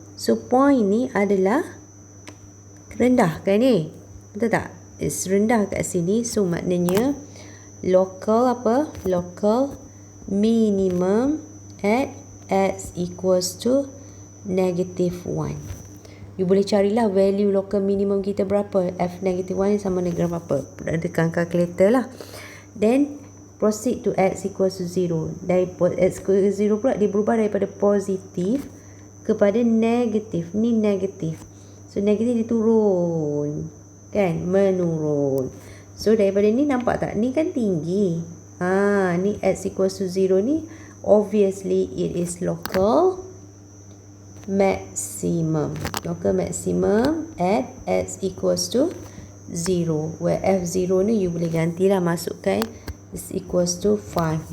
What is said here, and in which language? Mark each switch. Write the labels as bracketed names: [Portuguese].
[Malay] So point ni adalah rendah kan ni? Betul tak? It's rendah kat sini. So maknanya local apa? [English] Local minimum at x equals to -1. [Malay] You boleh carilah value local minimum kita berapa. F -1 sama dengan berapa. Dekat calculator lah. [English] Then proceed to x equals to 0. [Malay] Dari [English] x equals to 0 [Malay] pula dia berubah daripada positif kepada negatif. Ni negatif. So negatif dia turun. Kan? Menurun. So daripada ni nampak tak? Ni kan tinggi. Ni x equals to 0 ni. [English] Obviously it is local maximum. Local maximum at x equals to 0. [Malay] Where f0 ni you boleh gantilah, masukkan [English] is equals to 5.